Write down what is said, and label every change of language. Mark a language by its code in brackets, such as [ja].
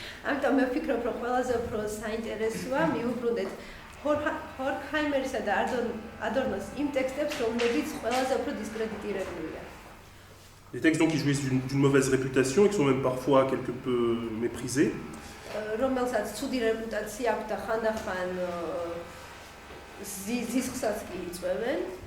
[ka] ამიტომ მე ვფიქრობ, რომ ყველაზე უფრო საინტერესოა მიუბრუნდეთ Horkheimers-ა და Adornos იმ ტექსტებს, რომლებიც ყველაზე უფრო დისკრედიტირებულია. [fr] Des textes donc qui jouissent d'une mauvaise réputation et qui sont même parfois quelque peu méprisés. [ka] რომელსაც ცუდი რეპუტაცია აქვს და ხანდახან ზიზხსაც კი იწვევენ.